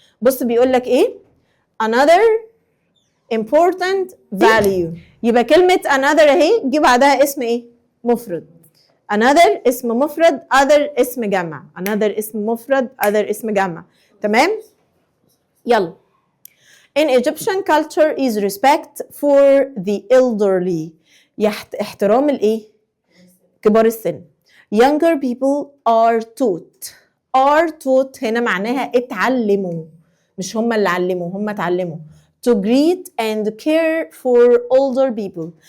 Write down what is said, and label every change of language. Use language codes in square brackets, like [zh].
[ar] بص بيقول لك ايه؟ [en] another important value. [ar] يبقى كلمة another اهي جه بعدها اسم ايه؟ مفرد. another اسم مفرد، other اسم جمع، another اسم مفرد، other اسم جمع. تمام؟ يلا. [en] In Egyptian culture is respect for the elderly. [ar] احترام الايه؟ كبار السن. [en] Younger people are taught. are taught [ar] هنا معناها اتعلموا، مش هم اللي علموا، هم اتعلموا. [en] To greet and care for older people.